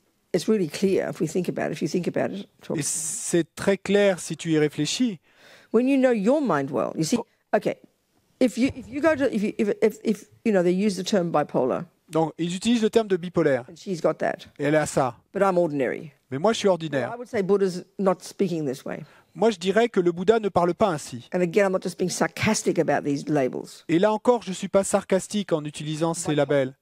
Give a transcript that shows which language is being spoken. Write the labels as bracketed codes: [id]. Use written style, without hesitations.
[en] It's really clear if you think about it. [fr] Et c'est très clair si tu y réfléchis. [en] When you know your mind well, you see. Okay, if you go to if they use the term bipolar. [fr] Donc ils utilisent le terme de bipolaire. [en] And she's got that. [fr] Et elle a ça. [en] But I'm ordinary. [fr] Mais moi je suis ordinaire. [en] I would say Buddha's not speaking this way. [fr] Moi, je dirais que le Bouddha ne parle pas ainsi. [en] And again, I'm not just being sarcastic about these labels. [fr] Et là encore, je ne suis pas sarcastique en utilisant ces labels.